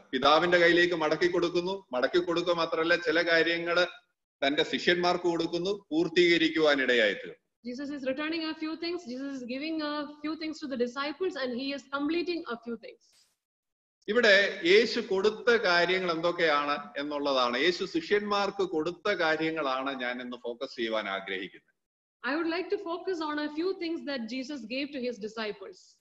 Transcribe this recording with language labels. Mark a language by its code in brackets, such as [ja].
[ml] പിതാവിന്റെ കയ്യിലേക്ക് മടക്കി കൊടുക്കുക മാത്രമല്ല ചില കാര്യങ്ങൾ തന്റെ ശിഷ്യന്മാർക്ക് കൊടുക്കുന്നു, പൂർത്തീകരിക്കുവാൻ ഇടയായി തീർന്നു. [en] Jesus is returning a few things, Jesus is giving a few things to the disciples and he is completing a few things. [ml] ഇവിടെ യേശു കൊടുത്ത കാര്യങ്ങൾ എന്തൊക്കെയാണ് എന്നുള്ളതാണ്, യേശു ശിഷ്യന്മാർക്ക് കൊടുത്ത കാര്യങ്ങളാണ് ഞാൻ ഇന്ന് ഫോക്കസ് ചെയ്യുവാൻ ആഗ്രഹിക്കുന്നത്. [en] I would like to focus on a few things that Jesus gave to his disciples.